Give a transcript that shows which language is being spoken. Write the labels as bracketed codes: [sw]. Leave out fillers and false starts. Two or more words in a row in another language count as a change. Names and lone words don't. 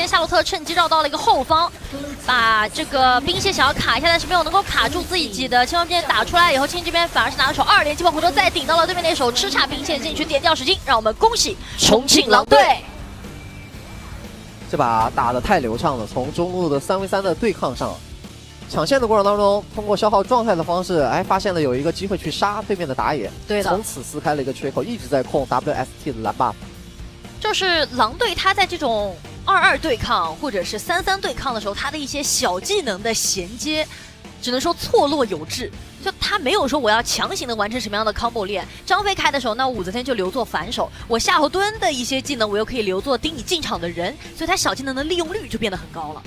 [zh] 夏洛特趁機繞到了一個後方，把這個兵線想要卡一下，但是沒有能夠卡住自己的千萬兵打出來以後，青這邊反而是拿了手2連击爆回頭，再頂到了對面那手吃叉兵線進去點掉10金，讓我們恭喜重慶狼隊。這把打得太流暢了，從中路的3v3的對抗上，搶線的過程當中，通過消耗狀態的方式，哎，發現了有一個機會去殺對面的打野，對的，從此撕開了一個缺口，一直在控 WST 的藍 buff。就是狼隊他在這種2-2對抗或者是3-3對抗的時候，他的一些小技能的銜接，只能說錯落有致。就他没有說我要強行的完成什麼樣的 combo 鏈。張飛開的時候，那武則天就留作反手；我夏侯惇的一些技能，我又可以留作盯你進場的人，所以他小技能的利用率就變得很高了。